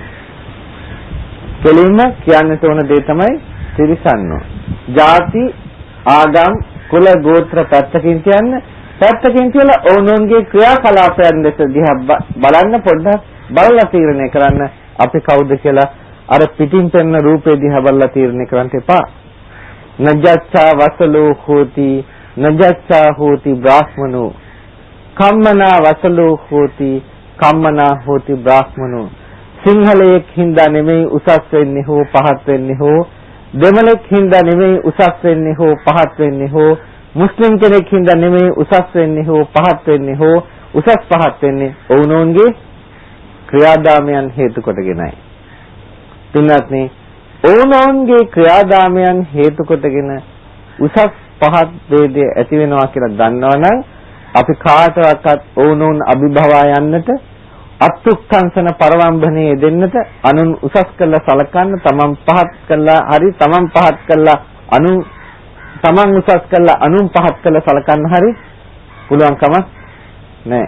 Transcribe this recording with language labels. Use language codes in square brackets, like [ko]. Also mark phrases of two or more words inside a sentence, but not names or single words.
[si] කෙලින්ම කියන්නට ඕන දේ තමයි තිරිසන්නෝ. ಜಾති, ආගම්, කුල, ගෝත්‍ර පැත්තකින් කියන්න. පැත්තකින් කියලා ඕනෝන්ගේ ක්‍රියාකලාපයන් දෙස දිහා බලන්න, පොඩ්ඩක් බලලා තීරණය කරන්න අපි කවුද කියලා. අර පිටින් පෙනෙන රූපේ දිහා බලලා තීරණය කරන්න එපා. [pi] නජ්ජච්ඡා වසලෝ හෝති, නජ්ජච්ඡා හෝති බ්‍රාහ්මනෝ. කම්මනා වසලෝ හෝති, කම්මනා හෝති බ්‍රාහ්මනෝ. [si] සිංහලයෙක් හින්දා නෙමෙයි උසස් වෙන්නේ හෝ පහත් වෙන්නේ හෝ, දෙමළෙක් හින්දා නෙමෙයි උසස් වෙන්නේ හෝ පහත් වෙන්නේ හෝ, මුස්ලිම් කෙනෙක් හින්දා නෙමෙයි උසස් වෙන්නේ හෝ පහත් වෙන්නේ හෝ, උසස් පහත් වෙන්නේ ඔවුනෝන්ගේ ක්‍රියාදාමයන් හේතු කොටගෙනයි. පින්වත්නි, ඕනෝන්ගේ ක්‍රියාදාමයන් හේතු කොටගෙන උසස් පහත් ભેදය ඇති වෙනවා කියලා දන්නවනම් අපි කාටවත් ඕනෝන් අභිභවා යන්නට, අත්ුක්කංශන පරවම්බනේ දෙන්නට, අනුන් උසස් කළා සලකන්න, තමන් පහත් කළා හරි, තමන් පහත් කළා තමන් උසස් කළා අනුන් පහත් කළා සලකන්න හරි පුළුවන් කමක් නැහැ.